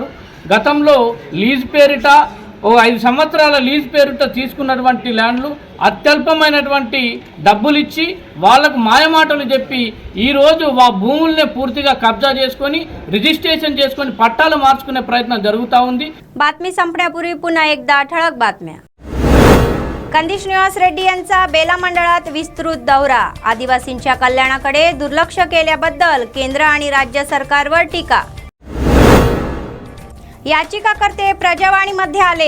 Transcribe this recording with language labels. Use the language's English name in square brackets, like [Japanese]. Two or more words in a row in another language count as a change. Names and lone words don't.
[Telugu] గతంలో లీజ్ పేరిట 5 సంవత్సరాల లీజ్ పేరిట తీసుకున్నటువంటి ల్యాండ్లు అత్యల్పమైనటువంటి డబ్బులు ఇచ్చి వాళ్లకు మాయమాటలు చెప్పి ఈరోజు ఆ భూముల్నే పూర్తిగా కబ్జా చేసుకొని రిజిస్ట్రేషన్ చేసుకొని పట్టాలు మార్చుకునే ప్రయత్నం జరుగుతూ ఉంది. [Marathi] बातमी संपण्यापूर्वी पुन्हा एकदा ठळक बातम्या. कंदी श्रीनिवास रेड्डी यांचा बेला मंडळात विस्तृत दौरा. आदिवासींच्या कल्याणाकडे दुर्लक्ष केल्याबद्दल केंद्र आणि राज्य सरकारवर टीका. याचिकाकर्ते प्रजावाणीमध्ये आले.